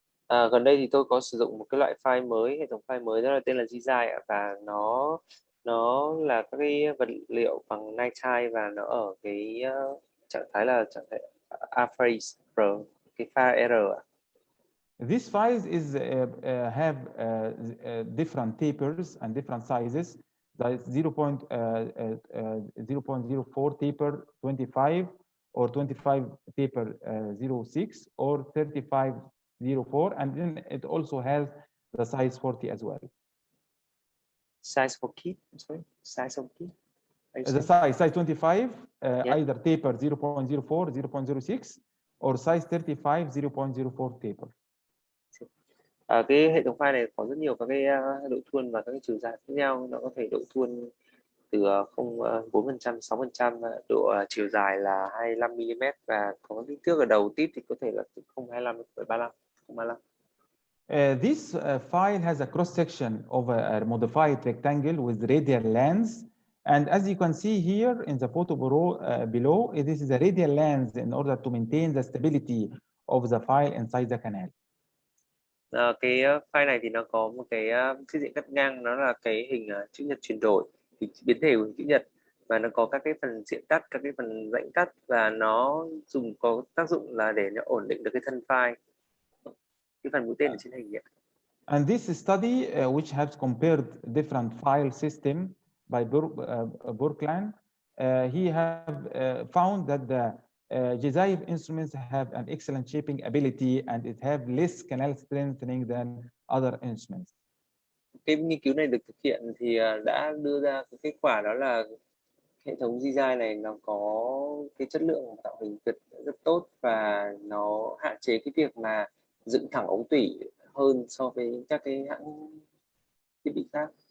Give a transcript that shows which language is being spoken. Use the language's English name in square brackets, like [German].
[Vietnamese] Gần đây thì tôi có sử dụng một cái loại file mới, hệ thống file mới, đó là tên là Jizai, và nó là các cái vật liệu bằng nitrile, và nó ở cái trạng thái là trạng thái R phase, cái pha R. [English] These files have different tapers and different sizes. That is 0.04 taper 25, or 25 taper 06, or 35 04, and then it also has the size 40 as well. Size for key, sorry, size of key. The size 25, Yeah. either taper 0.04, 0.06, or size 35, 0.04 taper. [Vietnamese] Cái hệ thống file này có rất nhiều các cái độ thuôn và các cái chiều dài khác nhau. Nó có thể độ thuôn từ 4%, 6%, độ chiều dài là 25 mm, và có kích thước ở đầu tip thì có thể là từ 0,25 đến 0,35. [English] This file has a cross section of a modified rectangle with radial lens, and as you can see here in the photo below, this is a radial lens in order to maintain the stability of the file inside the canal. [Vietnamese] Cái file này thì nó có một cái chiếc diện cắt ngang, nó là cái hình chữ nhật chuyển đổi, thì biến thể của hình chữ nhật, và nó có các cái phần diện cắt, các cái phần rãnh cắt, và nó có tác dụng là để nó ổn định được cái thân file, cái phần mũi tên ở trên hình ấy. [English] And this study, which has compared different file system by Burkland, he have found that the Jizai instruments have an excellent shaping ability, and it have less canal strengthening than other instruments. [Vietnamese] Cái nghiên cứu này được thực hiện thì đã đưa ra cái kết quả, đó là hệ thống Jizai này nó có cái chất lượng tạo hình rất tốt, và nó hạn chế cái việc mà dựng thẳng ống tủy hơn so với các cái hãng thiết bị khác.